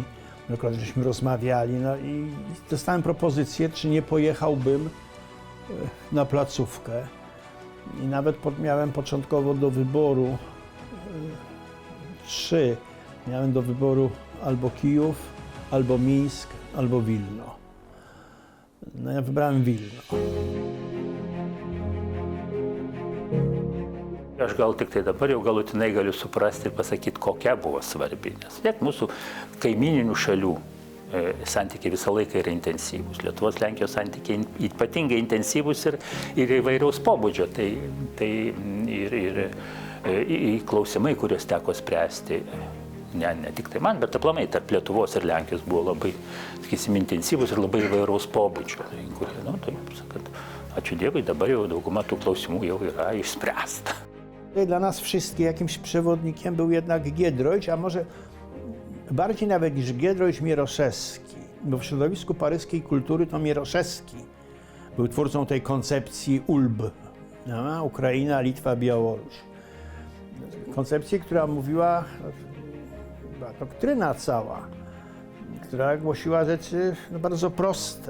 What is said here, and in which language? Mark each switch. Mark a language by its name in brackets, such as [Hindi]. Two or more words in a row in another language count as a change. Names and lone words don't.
[Polish] Wielokrotnie żeśmy rozmawiali, i dostałem propozycję, czy nie pojechałbym na placówkę. I nawet miałem początkowo do wyboru 3. Miałem do wyboru albo Kijów, albo Mińsk, albo Wilno. Ja wybrałem Wilno. [Lithuanian] Aš gal tik tai dabar jau galutinai galiu suprasti ir pasakyti, kokia buvo svarbi. Nes tiek mūsų kaimyninių šalių santykiai visą laiką yra intensyvūs. Lietuvos, Lenkijos santykiai ypatingai intensyvūs ir įvairiaus pobūdžio. Tai ir klausimai, kuriuos teko spręsti, ne tik tai man, bet aplamai tarp Lietuvos ir Lenkijos buvo labai, sakysim, intensyvūs ir labai įvairaus pobūdžio. Ačiū Dievui, dabar jau dauguma tų klausimų jau yra išspręsta. [Polish] Dla nas wszystkich jakimś przewodnikiem był jednak Giedroyć, a może bardziej nawet niż Giedroyć, Mieroszewski. Bo w środowisku paryskiej kultury to Mieroszewski był twórcą tej koncepcji ULB. Ukraina, Litwa, Białoruś. Koncepcji, która mówiła, była doktryna cała, która głosiła rzeczy bardzo proste.